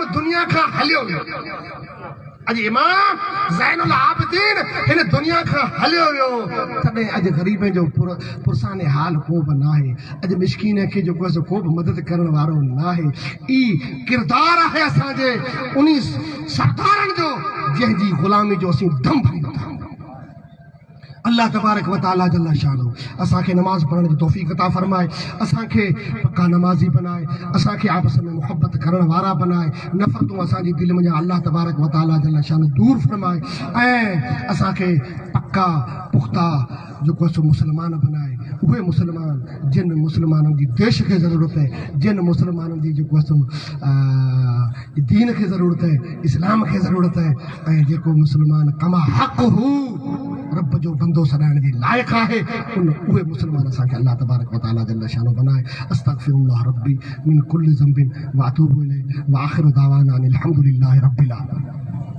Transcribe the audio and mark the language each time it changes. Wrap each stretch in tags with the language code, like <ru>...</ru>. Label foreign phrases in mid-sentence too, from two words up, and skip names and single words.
<sd>दुनिया खां हलियो वियो अॼु इमाम ज़ैनुल आबिदीन हिन दुनिया खां हलियो वियो तॾहिं अॼु ग़रीबनि जो पुरसाने हाल को बि न आहे अॼु मिस्कीन खे जेको आहे को बि मदद करण वारो न आहे ई किरदारु आहे असांजे उन सरदारनि जो जंहिंजी ग़ुलामी जो असीं दम भरींदा आहियूं अल्लाह</sd> <ar>تبارك وتعالى جل شانه</ar> <sd>असांखे नमाज़ पढ़ण जी तौफ़ीक़ अता फरमाए असांखे पक्का नमाज़ी बनाए असांखे आपस में मोहब्बत करण वारा बनाए नफ़रतूं असांजी दिलि में अल्लाह</sd> <ar>تبارك وتعالى جل شانه</ar> <sd>दूर फरमाए ऐं असांखे पक्का पुख्ता जेको सो मुसलमान बनाए उहे मुसलमान जिन मुसलमाननि जी देश खे ज़रूरत आहे जिन मुसलमाननि जी जेको सो दीन खे ज़रूरत आहे इस्लाम खे ज़रूरत आहे ऐं जेको मुसलमान कमा हक़ हू रब जो बंदो सॾाइण जी लाइक़ु आहे उहे मुसलमान असांखे अल्लाह</sd> <ar>تبارك وتعالى جل شانه</ar> <sd>बनाए</sd> <ar>أستغفر الله ربي من كل ذنب وأتوب إليه وآخر دعوانا أن الحمد لله رب العالمين.</ar>